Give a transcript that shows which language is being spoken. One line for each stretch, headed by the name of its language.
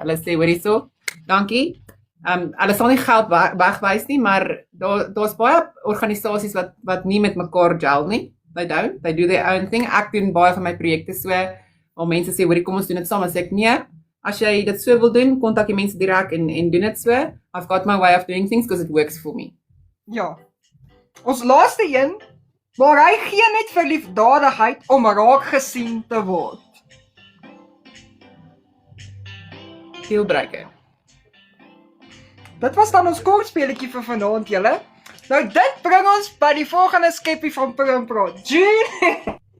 Afrikaans: Hulle sê hoor hierso, dankie. Hulle sal nie geld wegwys nie, maar daar's baie organisasies wat nie met mekaar gel nie.
English: They don't. They do their own thing.
Afrikaans: Ek doen baie van my projekte so, waar mense sê hoor kom ons doen dit saam, as ek nee, as jy dit so wil doen, kontak die mense direk en doen dit so.
English: I've got my way of doing things because it works for me.
Afrikaans: Ja. Ons laaste een, maar hy gee net vir liefdadigheid om raak gesien te word. Dealbreaker. Dit was dan ons kortspeletjie vir vanaand, julle. Nou dit bring ons by die volgende skeppie van Pro & Praat. June!